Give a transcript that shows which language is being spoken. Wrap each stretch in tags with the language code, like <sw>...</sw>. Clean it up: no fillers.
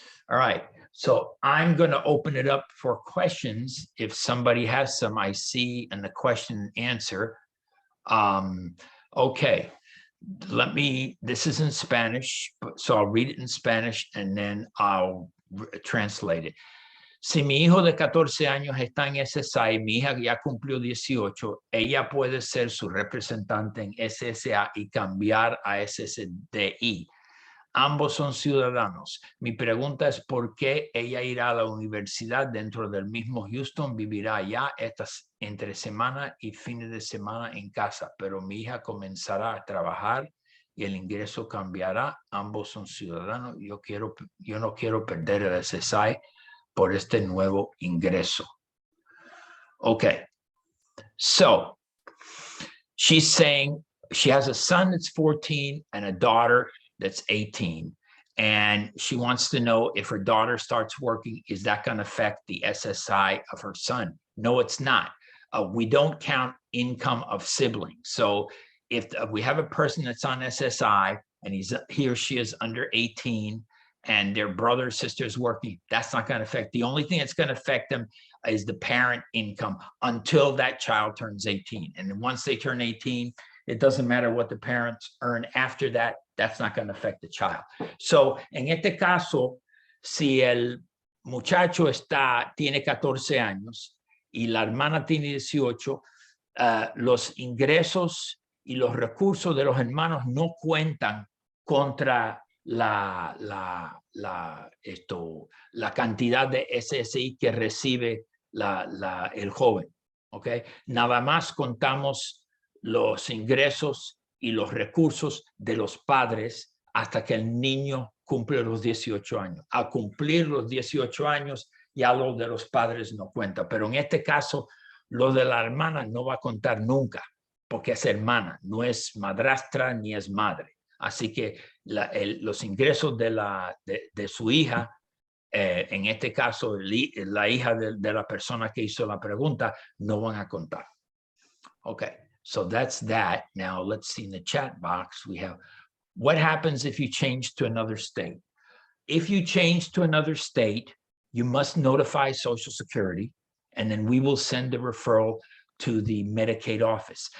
<en>All right, so I'm going to open it up for questions. If somebody has some, I see in the question and answer. Okay, this is in Spanish, so I'll read it in Spanish and then I'll translate it.</en> <es>Si mi hijo de 14 años está en SSI, mi hija ya cumplió 18, ella puede ser su representante en SSA y cambiar a SSDI. Ambos son ciudadanos. Mi pregunta es por qué ella irá a la universidad dentro del mismo Houston, vivirá allá entre semana y fines de semana en casa, pero mi hija comenzará a trabajar y el ingreso cambiará. Ambos son ciudadanos. Yo no quiero perder el SSI por este nuevo ingreso.</es> <en>Okay, so she's saying she has a son that's 14 and a daughter that's 18, and she wants to know if her daughter starts working, is that going to affect the SSI of her son? No, it's not. We don't count income of siblings. So if we have a person that's on SSI and he or she is under 18 and their brother or sister is working, that's not going to affect. The only thing that's going to affect them is the parent income until that child turns 18. And then once they turn 18, it doesn't matter what the parents earn after that. That's not going to affect the child.</en> <es>So, en este caso, si el muchacho tiene 14 años y la hermana tiene 18, los ingresos y los recursos de los hermanos no cuentan contra la cantidad de SSI que recibe el joven. ¿Okay? Nada más contamos los ingresos y los recursos de los padres hasta que el niño cumple los 18 años. Al cumplir los 18 años, ya lo de los padres no cuenta. Pero en este caso, lo de la hermana no va a contar nunca, porque es hermana, no es madrastra ni es madre. Así que los ingresos de su hija, en este caso, la hija de la persona que hizo la pregunta, no van a contar.</es> <en>Okay. So that's that. Now let's see in the chat box, we have, what happens if you change to another state? If you change to another state, you must notify Social Security, and then we will send a referral to the Medicaid office.</en>